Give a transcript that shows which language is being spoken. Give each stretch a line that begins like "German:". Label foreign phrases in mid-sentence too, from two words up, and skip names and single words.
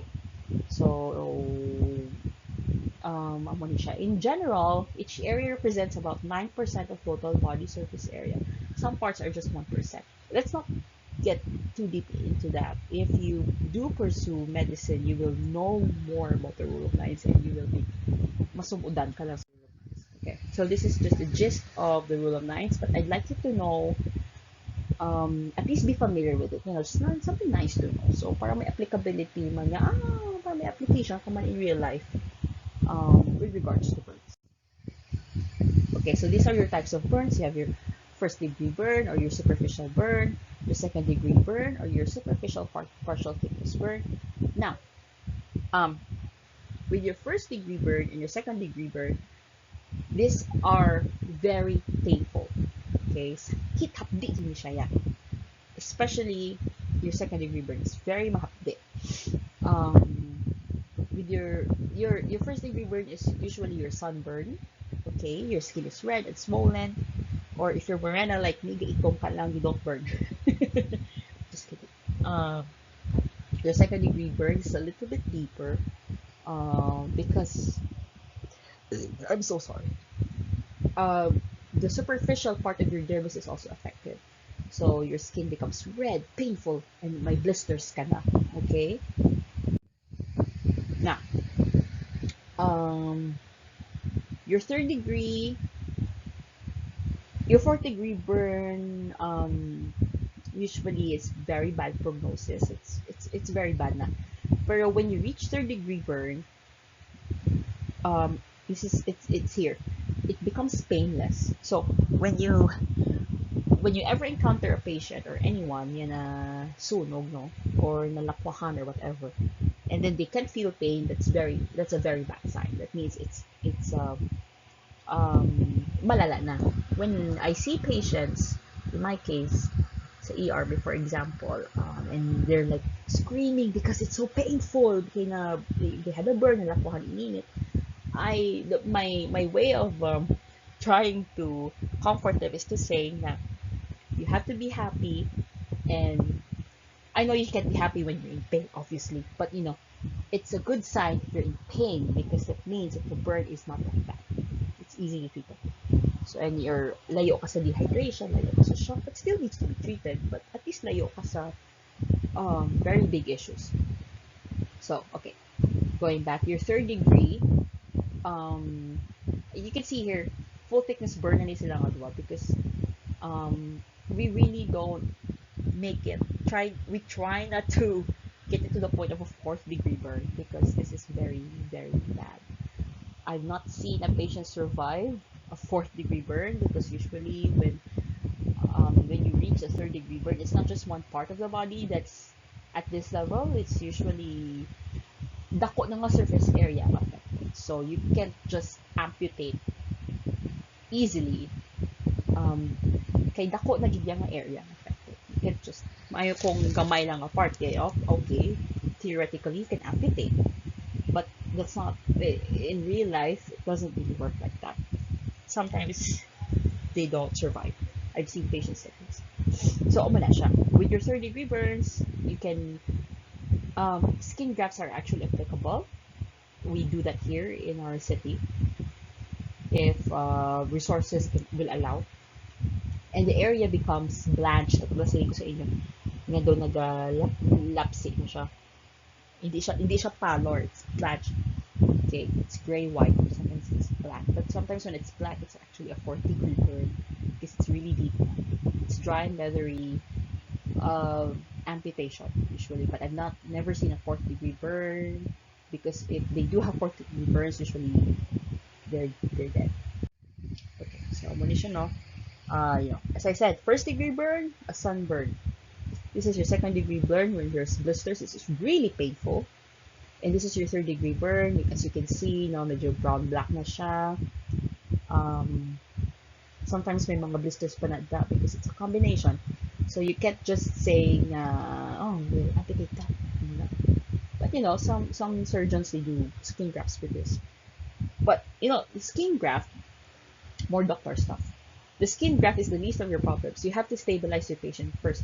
English: So, in general, each area represents about 9% of total body surface area. Some parts are just 1%. Let's not get too deep into that. If you do pursue medicine, you will know more about the rule of nines and you will be
Hiligaynon: masubudan ka lang.
English: Okay, so this is just the gist of the rule of nines, but I'd like you to know, at least be familiar with it. You know, just not something nice to know. So,
Hiligaynon: para may applicability man niya, para may application ka man
English: in real life with regards to burns. Okay, so these are your types of burns. You have your first degree burn or your superficial burn, your second degree burn or your superficial partial thickness burn. Now, with your first degree burn and your second degree burn, these are very painful.
Hiligaynon: Okay, sakit hapdi ni siya yan.
English: Especially your second degree burn is very mahapdi. With your first degree burn is usually your sunburn. Okay, your skin is red and swollen. Or if you're morena like me,
Hiligaynon: gaitong ka lang,
English: you don't burn. Just kidding. Your second degree burn is a little bit deeper because I'm so sorry. The superficial part of your dermis is also affected. So your skin becomes red, painful, and may blisters
Hiligaynon: ka na.
English: Okay? Now, your third degree Your fourth degree burn usually is very bad prognosis. It's very bad na. Pero when you reach third degree burn, this is it's here. It becomes painless. So when you ever encounter a patient or anyone
Hiligaynon: na sunog,
English: no, or nalakwahan or whatever, and then they can't feel pain, that's a very bad sign. That means it's malala na. When I see patients, in my case, sa ER, for example, and they're like screaming because it's so painful, kaya they had a burn,
Hiligaynon: nalakuhan init.
English: My way of trying to comfort them is to say that you have to be happy, and I know you can't be happy when you're in pain, obviously, but it's a good sign if you're in pain because that means that the burn is not that bad. It's easily treated. So, and you're
Hiligaynon: layo ka sa dehydration, layo ka sa shock,
English: but still needs to be treated. But at least
Hiligaynon: layo ka sa
English: very big issues. So, okay, going back, your third degree, you can see here, full thickness burn
Hiligaynon: na ni silang adwa
English: because we really don't make it. We try not to get it to the point of a fourth degree burn because this is very, very bad. I've not seen a patient survive a fourth degree burn because usually when you reach a third degree burn, it's not just one part of the body that's at this level. It's usually
Hiligaynon: dako ng
English: surface area affected. So you can't just amputate easily.
Hiligaynon: Kay dako na gid nga area affected.
English: You can't just
Hiligaynon: mayo kung gamay lang
English: a part kaya okay, theoretically you can amputate. But that's not in real life. It doesn't really work like that. Sometimes they don't survive. I've seen patients like this.
Hiligaynon: So, umana siya.
English: With your third degree burns, you can skin grafts are actually applicable. We do that here in our city if resources will allow. And the area becomes blanched.
Hiligaynon: At kasi ko sa inyo, nga doon nag-lapsi na siya. Hindi siya
English: pallor, it's blanched. Okay, it's gray-white. Sometimes it's black. But sometimes when it's black, it's actually a fourth degree burn because it's really deep. It's dry and leathery. Amputation usually, but I've never seen a fourth degree burn because if they do have fourth degree burns, usually they're dead. Okay, so munition, no. As I said, first degree burn, a sunburn. This is your second degree burn when there's blisters. This is really painful. And this is your third degree burn. As you can see, no,
Hiligaynon: medyo
English: brown black
Hiligaynon: na siya. Sometimes may mga blisters pa na da
English: because it's a combination. So you can't just say oh, we'll amputate that. But some surgeons, they do skin grafts with this. But the skin graft, more doctor stuff. The skin graft is the least of your problems. You have to stabilize your patient first.